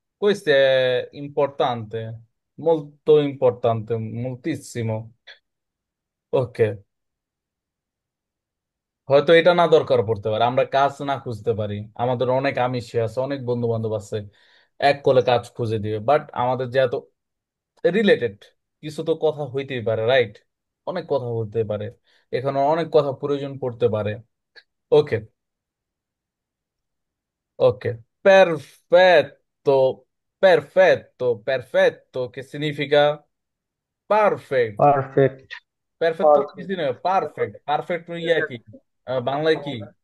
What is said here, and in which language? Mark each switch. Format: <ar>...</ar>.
<it>Questo è importante, molto importante, moltissimo.</it> <bn>Ok, হয়তো এটা না দরকার পড়তে পারে, আমরা কাজ না খুঁজতে পারি, আমাদের অনেক আমিষে আছে, অনেক বন্ধু বান্ধব আছে এক কলে কাজ খুঁজে দিবে, বাট আমাদের যেহেতু রিলেটেড কিছু তো কথা হইতেই পারে, রাইট? অনেক কথা হতে পারে, এখানে অনেক কথা প্রয়োজন পড়তে পারে।</bn> <it>ওকে, ok, perfetto, perfetto, che significa perfect,</it> <en>Perfect.</en> <bn>perfetto কি significa perfect, perfect ইয়া কি বাংলায় কি?</bn>